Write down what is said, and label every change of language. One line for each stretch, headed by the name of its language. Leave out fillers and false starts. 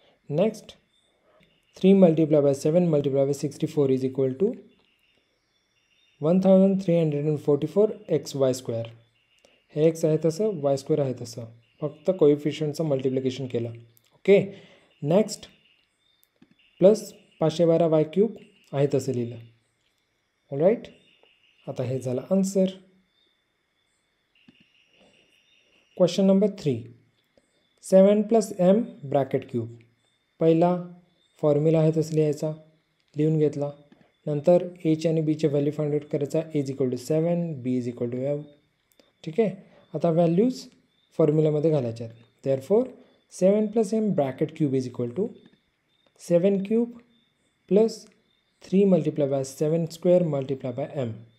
English: Next 3 multiply by 7 multiply by 64 is equal to 1344 xy².
Marathi: हे x आहे तसं y² आहे तसं फक्त कोएफिशियंटचं मल्टिप्लिकेशन केलं. ओके. नेक्स्ट प्लस 512 y³ आहे तसं लिहिलं. राईट. आता हे झालं answer.
English: Question number 3, 7 + m bracket cube.
Marathi: पहिला फॉर्म्युला आहे तसं लिहायचा, लिहून घेतला. नंतर एच आणि बीचे व्हॅल्यू फाइंड आउट करायचा.
English: A is equal to 7, B is equal to m.
Marathi: ठीक आहे. आता व्हॅल्यूज फॉर्म्युलामध्ये घालायच्या आहेत.
English: Therefore 7 + m bracket cube is equal to 7 cube plus 3 multiply by 7 square multiply by m.